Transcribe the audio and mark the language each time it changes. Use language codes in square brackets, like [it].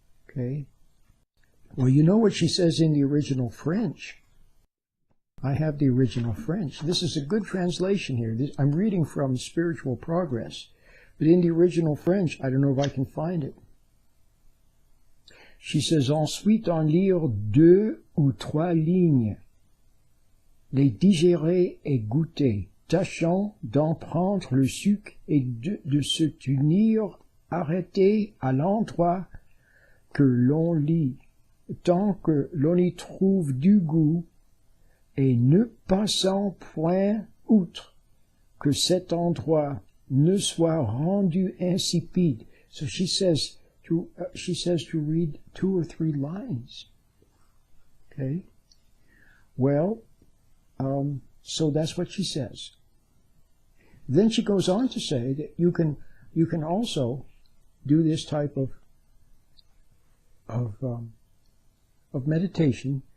[en] Okay? Well, you know what she says in the original French. I have the original French. This is a good translation here. I'm reading from Spiritual Progress. But in the original French, I don't know if I can find it. [fr] She says, ensuite en lire 2 ou 3 lignes, les digérer et goûter, tâchant d'en prendre le sucre et de se tenir arrêté à l'endroit que l'on lit, tant que l'on y trouve du goût, et ne passant point outre que cet endroit ne soit rendu insipide. [en] So she says to read 2 or 3 lines. Okay? Well, so that's what she says. Then she goes on to say that you can also do this type of meditation.